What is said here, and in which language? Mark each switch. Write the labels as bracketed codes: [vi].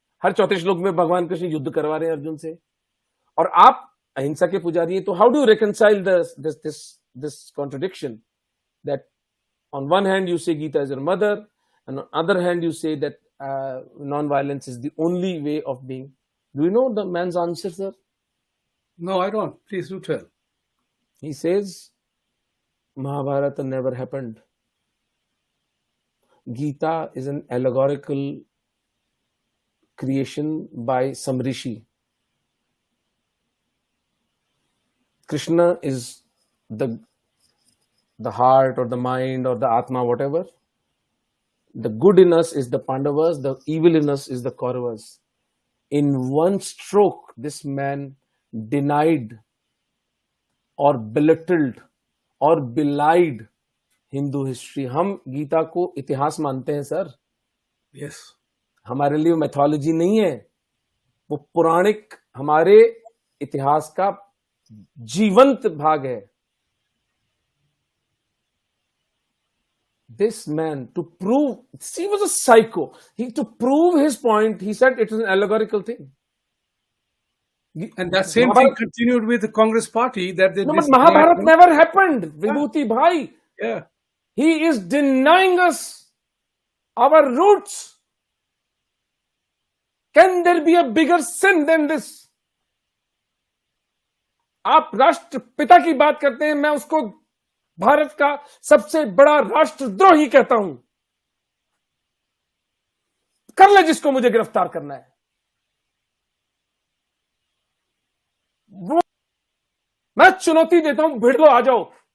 [hi] हर चौथे श्लोक में भगवान कृष्ण युद्ध करवा रहे हैं अर्जुन से, और आप अहिंसा के पुजारी हैं. तो [en] How do reconcile this contradiction that on one hand you say Gita is your mother, and on other hand you say that non-violence is the only way of being. Do you know the man's answer, sir? No, I don't. Please do tell. He says Mahabharata never happened. Gita is an allegorical creation by some rishi. Krishna is the heart or the mind or the Atma, whatever. The good in us is the Pandavas, the evil in us is the Kauravas. In one stroke, this man denied or belittled or belied Hindu history. [hi] हम गीता को इतिहास मानते हैं sir. [en] Yes. [hi] हमारे लिए mythology नहीं है, वो पौराणिक हमारे इतिहास का जीवंत भाग है. [en] This man, to prove, he was a psycho. To prove his point, he said it is an allegorical thing. And that same thing continued with the Congress party that they. No, but Mahabharata never happened, Vibhuti bhai. Yeah. He is denying us our roots. Can there be a bigger sin than this? [hi] आप राष्ट्रपिता की बात करते हैं, मैं उसको भारत का सबसे बड़ा राष्ट्रद्रोही कहता हूं. कर ले जिसको मुझे गिरफ्तार करना है. वो मैं चुनौती देता हूं, भिड़ लो, आ जाओ.